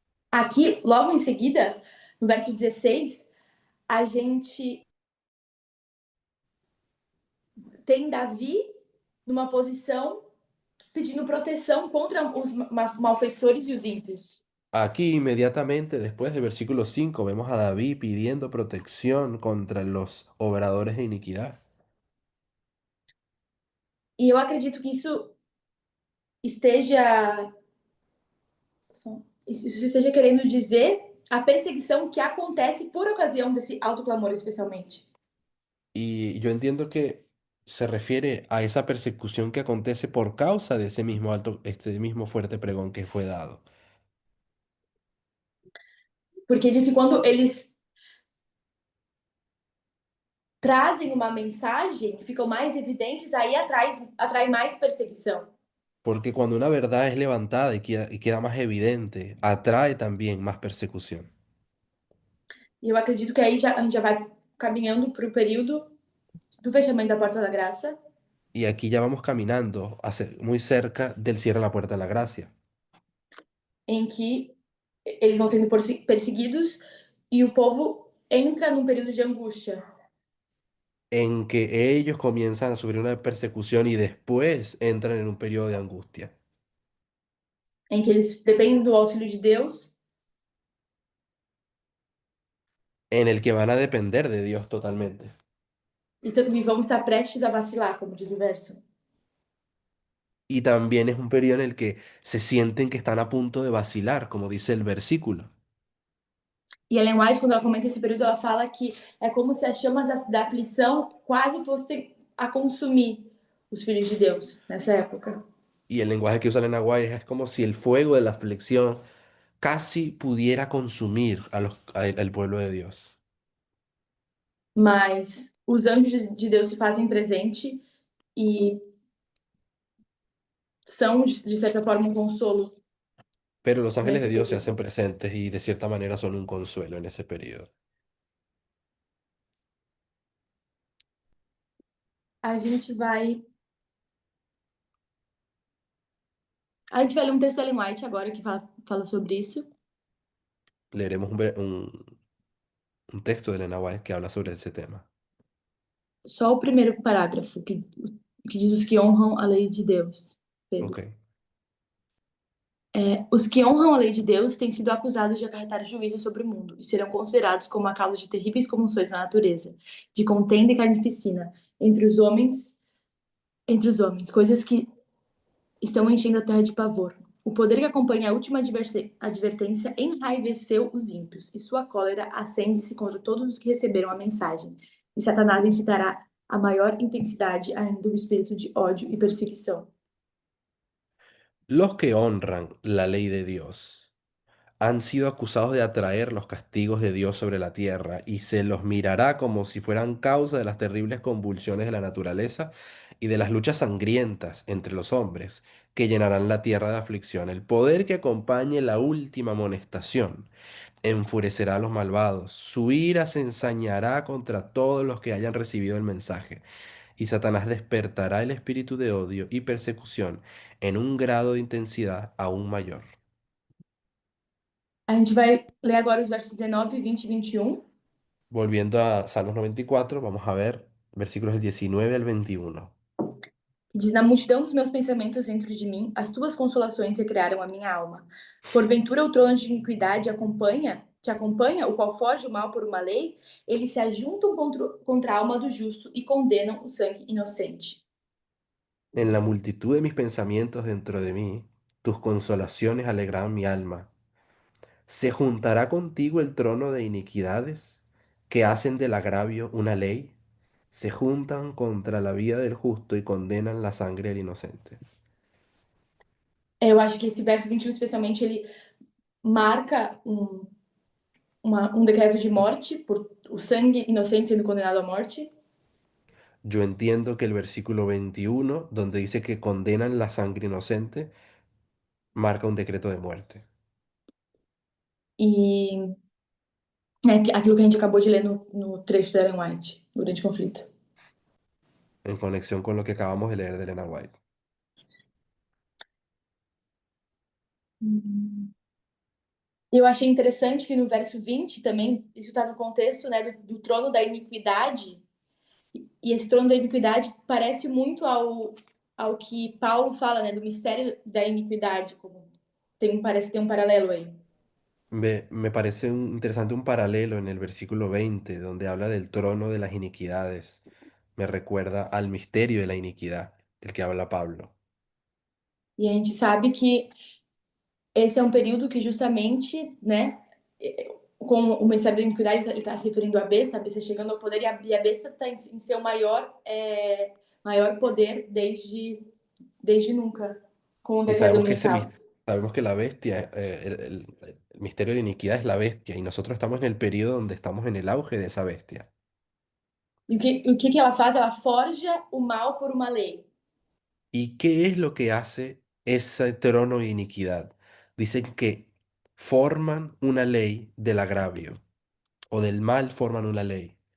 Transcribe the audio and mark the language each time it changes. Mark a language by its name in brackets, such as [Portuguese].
[Portuguese] Aqui, logo em seguida, no verso 16, a gente tem Davi numa posição pedindo proteção contra os malfeitores e os ímpios. [Spanish] Aquí inmediatamente después del versículo 5 vemos a David pidiendo protección contra los obradores de iniquidad. [Portuguese] E eu acredito que esteja isso esteja querendo dizer a perseguição que acontece por ocasião desse autoclamor, especialmente. [Spanish] Y yo entiendo que se refiere a esa persecución que acontece por causa de ese mismo este mismo fuerte pregón que fue dado. [Portuguese] Porque diz que quando eles trazem uma mensagem, ficam mais evidentes, aí atrai mais perseguição. [Spanish] Porque cuando una verdad es levantada y queda más evidente, atrae también más persecución. [Portuguese] E eu acredito que aí a gente já vai caminhando para o período do fechamento da porta da graça, [Spanish] Y aquí ya vamos caminando muy cerca del cierre de la puerta de la gracia, [Portuguese] em que eles vão sendo perseguidos e o povo entra num período de angústia, [Spanish] en que ellos comienzan a sufrir una persecución y después entran en un periodo de angustia, [Portuguese] em que eles dependem do auxílio de Deus [Spanish] en el que van a depender de Dios totalmente. [Portuguese] e vão estar prestes a vacilar, como diz o verso. [Spanish] Y también es un periodo en el que se sienten que están a punto de vacilar, como dice el versículo. [Portuguese] E Ellen White, quando ela comenta esse período, ela fala que é como se as chamas da aflição quase fossem a consumir os filhos de Deus nessa época. [Spanish] Y el lenguaje que usa Elena White es como si el fuego de la aflicción casi pudiera consumir al pueblo de Dios. [Portuguese] Mas os anjos de Deus se fazem presente e são, de certa forma, um consolo. [Spanish] Pero los ángeles de [Portuguese] Nesse [Spanish] Dios se [Portuguese] período. [Spanish] hacen presentes y de cierta manera son un consuelo en ese periodo. [Portuguese] A gente vai ler um texto da Ellen White agora que fala sobre isso. [Spanish] Leeremos un texto de Elena White que habla sobre ese tema. [Portuguese] Só o primeiro parágrafo, que diz os que honram a lei de Deus. Pedro. Ok. Os que honram a lei de Deus têm sido acusados de acarretar juízo sobre o mundo e serão considerados como a causa de terríveis comoções na natureza, de contenda e carnificina entre os homens, coisas que estão enchendo a terra de pavor. O poder que acompanha a última advertência enraiveceu os ímpios, e sua cólera acende-se contra todos os que receberam a mensagem. E Satanás incitará a maior intensidade ainda o espírito de ódio e perseguição. [Spanish] Los que honran la ley de Dios, han sido acusados de atraer los castigos de Dios sobre la tierra, y se los mirará como si fueran causa de las terribles convulsiones de la naturaleza y de las luchas sangrientas entre los hombres, que llenarán la tierra de aflicción. El poder que acompañe la última amonestación enfurecerá a los malvados, su ira se ensañará contra todos los que hayan recibido el mensaje, y Satanás despertará el espíritu de odio y persecución en un grado de intensidad aún mayor. [Portuguese] A gente vai ler agora os versos 19, 20 e 21. [Spanish] Volviendo a Salmos 94, vamos a ver versículos del 19 al 21. [Portuguese] Que diz: Na multidão dos meus pensamentos dentro de mim, as tuas consolações recrearam a minha alma. Porventura o trono de iniquidade te acompanha, o qual foge o mal por uma lei? Eles se ajuntam contra a alma do justo e condenam o sangue inocente. [Spanish] En la multitud de mis pensamientos dentro de mí, tus consolaciones alegrarán mi alma. ¿Se juntará contigo el trono de iniquidades que hacen del agravio una ley? Se juntan contra la vida del justo y condenan la sangre del inocente. [Portuguese] Eu acho que esse verso 21, especialmente, ele marca um decreto de morte, por o sangue inocente sendo condenado à morte. [Spanish] Yo entiendo que el versículo 21, donde dice que condenan la sangre inocente, marca un decreto de muerte. [Portuguese] E aquilo que a gente acabou de ler no trecho da Ellen White, durante o conflito. [Spanish] En conexión con lo que acabamos de leer de Elena White. [Portuguese] Eu achei interessante que no verso 20 também, isso está no contexto, né, do trono da iniquidade, e esse trono da iniquidade parece muito ao que Paulo fala, né, do mistério da iniquidade, parece que tem um paralelo aí. [Spanish] Me parece interesante un paralelo en el versículo 20, donde habla del trono de las iniquidades. Me recuerda al misterio de la iniquidad del que habla Pablo. [Portuguese] E a gente sabe que esse é um período que justamente, né, com o ministério da iniquidade, ele está se referindo à besta, a besta chegando ao poder, e a besta está em seu maior poder desde nunca, com o [Spanish] Y [Portuguese] decreto [Spanish] sabemos que [Portuguese] dominical. [Spanish] sabemos que la bestia, el misterio de iniquidad es la bestia, y nosotros estamos en el periodo donde estamos en el auge de esa bestia. [Portuguese] E o que ela faz? Ela forja o mal por uma lei. [Spanish] ¿Y qué es lo que hace ese trono de iniquidad? Dicen que forman una ley del agravio, o del mal forman una ley.